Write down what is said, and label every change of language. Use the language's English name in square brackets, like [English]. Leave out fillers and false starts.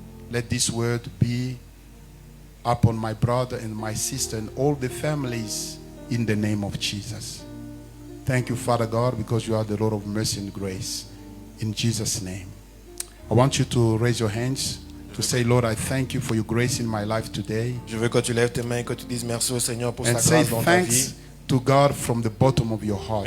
[English] Let this word be upon my brother and my sister and all the families in the name of Jesus. Thank you, Father God, because you are the Lord of mercy and grace. In Jesus' name. I want you to raise your hands to say, Lord, I thank you for your grace in my life today. [French] Je veux que tu lèves tes mains et que tu dises merci au Seigneur pour [English] And [French] sa [English] say [French] grâce dans ta vie. [English] thanks to God from the bottom of your heart.